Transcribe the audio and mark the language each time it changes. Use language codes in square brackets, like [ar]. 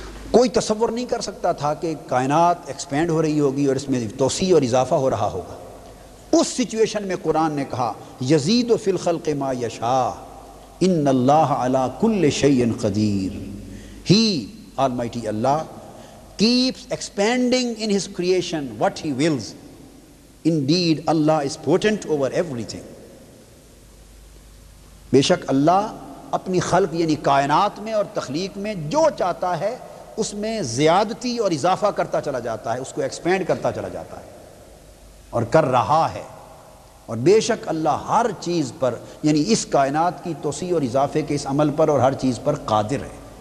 [ur] کوئی تصور نہیں کر سکتا تھا کہ کائنات ایکسپینڈ ہو رہی ہوگی اور اس میں توسیع اور اضافہ ہو رہا ہوگا. اس سچویشن میں قرآن نے کہا [ar] یزید فی الخلق ما یشاء ان اللہ علی کل شیء قدیر. [en] He, Almighty Allah, keeps expanding in His creation what He wills. Indeed, Allah is potent over everything. [ur] بے شک اللہ اپنی خلق یعنی کائنات میں اور تخلیق میں جو چاہتا ہے اس میں زیادتی اور اضافہ کرتا چلا جاتا ہے، اس کو ایکسپینڈ کرتا چلا جاتا ہے اور کر رہا ہے. اور بے شک اللہ ہر چیز پر یعنی اس کائنات کی توسیع اور اضافے کے اس عمل پر اور ہر چیز پر قادر ہے.